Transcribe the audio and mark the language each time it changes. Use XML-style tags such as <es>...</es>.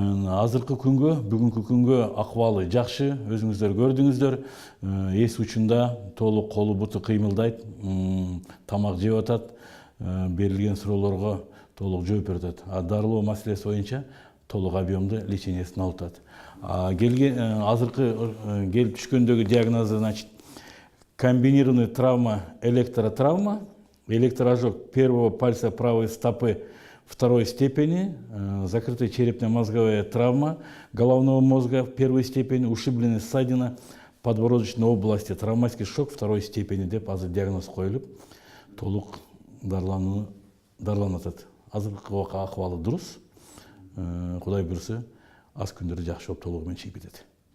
<ky>Азыркы күнгө, бүгүнкү күнгө акыбалы жакшы, өзүңүздөр көрдүңүздөр. Эс учунда, толук колу буту кыймылдайт, тамак жеп атат, берилген суроолорго толук жооп берип атат. Дарылоо маселеси боюнча толук объемду лечениясын алып атат. Азыркы келип түшкөндөгү диагнозу,</ky> <ru>значит, комбинированная травма, электротравма, электроожог первого пальца правой стопы второй степени, закрытая черепно-мозговая травма головного мозга первой степени, ушибленная ссадина подбородочной области, травматический шок второй степени</ru> <ky>деп азыр диагноз коюлуп, толук дарыланып атат. Азыркы акыбалы дурус. Кудай буйрса, аз күндөрдө жакшы болуп толугу менен чыгып кетет.</ky>